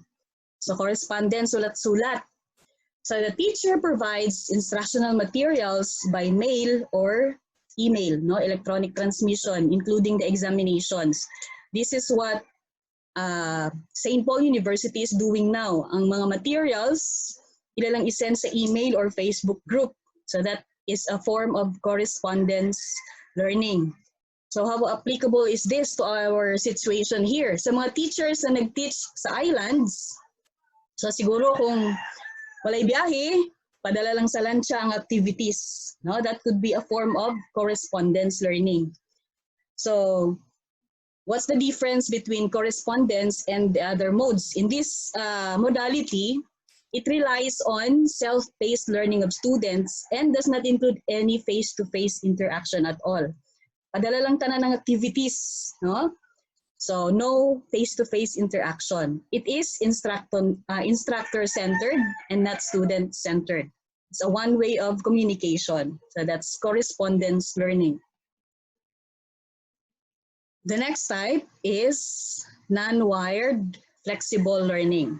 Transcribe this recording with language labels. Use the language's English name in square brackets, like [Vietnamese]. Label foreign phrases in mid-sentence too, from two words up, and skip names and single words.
[English] So correspondence, sulat-sulat. So the teacher provides instructional materials by mail or email, no, electronic transmission, including the examinations. This is what St. Paul University is doing now. [Cebuano] Ang mga materials, ilalang isend sa email or Facebook group. [English] So that is a form of correspondence learning. So how applicable is this to our situation here? [Cebuano] Sa mga teachers na nag-teach sa islands, so siguro kung walay biyahe, padala lang sa lancha ang activities. [English] No? That could be a form of correspondence learning. So what's the difference between correspondence and the other modes? In this modality, it relies on self-paced learning of students and does not include any face-to-face interaction at all. [Cebuano] Padala lang tanan ng activities, no? [English] So no face-to-face interaction. It is instructor-centered and not student-centered. It's a one way of communication. So that's correspondence learning. The next type is non-wired flexible learning.